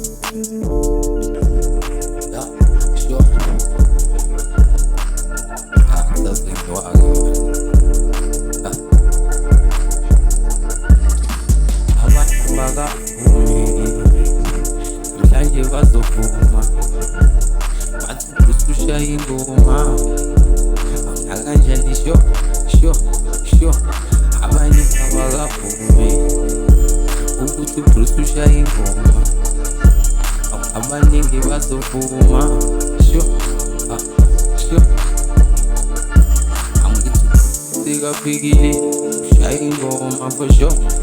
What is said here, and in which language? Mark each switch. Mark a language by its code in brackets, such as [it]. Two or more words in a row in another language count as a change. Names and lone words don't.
[de] Ja, sure. Ja, das Ding nur angehört. Ja. [zu] Abantu bakavumi namhlanje bazovuma bathi uBruce ushaya ingoma akanjani sure abanye abakavumi ukuthi uBruce ushaya ingoma abaningi bazovuma sure angithi sikafikile ushaya ingoma [en] for sure